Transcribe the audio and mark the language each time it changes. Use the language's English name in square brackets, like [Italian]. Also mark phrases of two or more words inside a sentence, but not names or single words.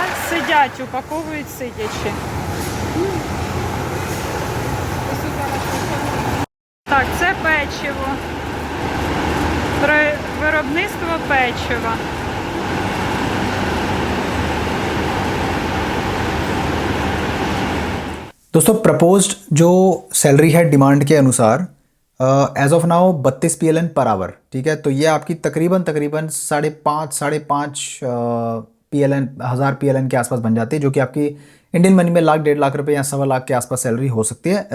[Ukrainian] Сидять, упаковують сидячи. Так, це печиво. Виробництво печива. [Hindi] दोस्तों प्रपोज्ड जो सैलरी है डिमांड के अनुसार [English] as of now [Hindi] 32 PLN [English] per hour, [Hindi] ठीक है। तो ये आपकी तकरीबन साढ़े पाँच PLN, 1000 PLN के आसपास बन जाती है, जो कि आपकी [English] Indian money [Hindi] में लाख 1.5 लाख रुपए या 1.25 लाख के आसपास सैलरी हो सकती है।